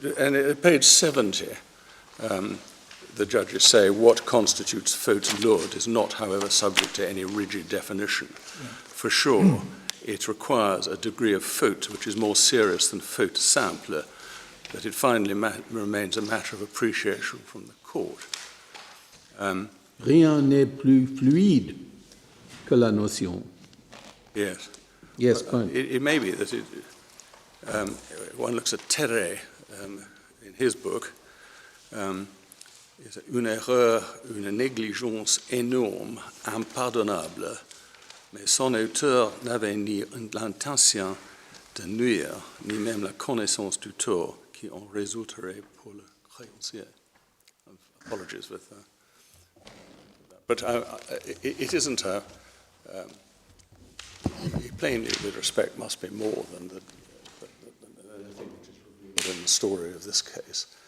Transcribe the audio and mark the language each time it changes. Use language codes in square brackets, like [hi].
[en] And at page 70, the judges say what constitutes faute lourde is not, however, subject to any rigid definition. For sure, it requires a degree of faute which is more serious than faute simple, that it finally remains a matter of appreciation from the court. [fr] Rien n'est plus fluide que la notion. [en] Yes. Yes, fine. It may be that one looks at Terre in his book, it's [fr] une erreur, une négligence énorme, impardonnable, mais son auteur n'avait ni l'intention de nuire, ni même la connaissance du tort qui en résulterait pour le créancier. [en] Apologies with that. But it isn't plainly, with respect, must be more than anything which is revealed in the story of this case.